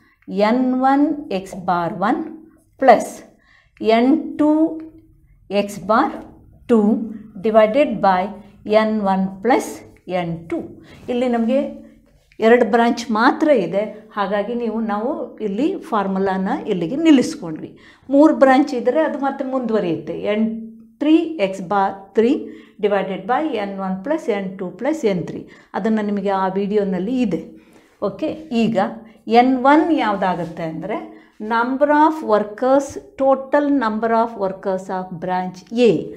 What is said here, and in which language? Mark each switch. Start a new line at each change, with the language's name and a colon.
English: n1 x bar 1 plus n2 x bar 2 divided by n1 plus n2.
Kannada: ಇಲ್ಲಿ ನಮಗೆ 2 branch ಮಾತ್ರ ಇದೆ, ಹಾಗಾಗಿ ನಾವು ಇಲ್ಲಿ ಫಾರ್ಮುಲಾನ ಇಲ್ಲಿಗೆ ನಿಲ್ಲಿಸ್ಕೊಂಡ್ವಿ. 3 ಬ್ರಾಂಚ್ ಇದ್ದರೆ ಅದು ಮತ್ತೆ ಮುಂದುವರಿಯುತ್ತೆ.
English: n3 x bar 3 divided by n1 plus n2 plus n3.
Kannada: ಅದನ್ನು ನಿಮಗೆ ಆ ವಿಡಿಯೋನಲ್ಲಿ ಇದೆ.
English: okay,
Kannada: ಈಗ n1 ಯಾವುದಾಗುತ್ತೆ ಅಂದರೆ
English: Number of workers, total number of workers of branch A.